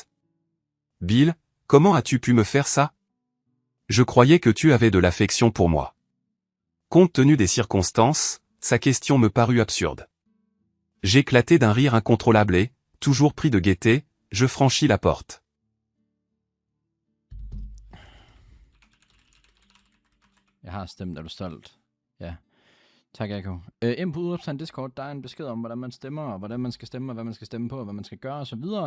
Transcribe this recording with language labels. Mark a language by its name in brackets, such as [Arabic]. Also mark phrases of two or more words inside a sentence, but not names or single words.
[French] « Bill, comment as-tu pu me faire ça? Je croyais que tu avais de l'affection pour moi. » Compte tenu des circonstances, sa question me parut absurde. J'éclatai d'un rire incontrôlable et, toujours pris de gaieté, je franchis la porte. [Danish] Jeg har stemt, er du stolt? Ja. Tak, Eko. Ind på Udopstand Discord, der er en besked om, hvordan man stemmer, og hvordan man skal stemme, og hvad man skal stemme på, og hvad man skal gøre, og så videre.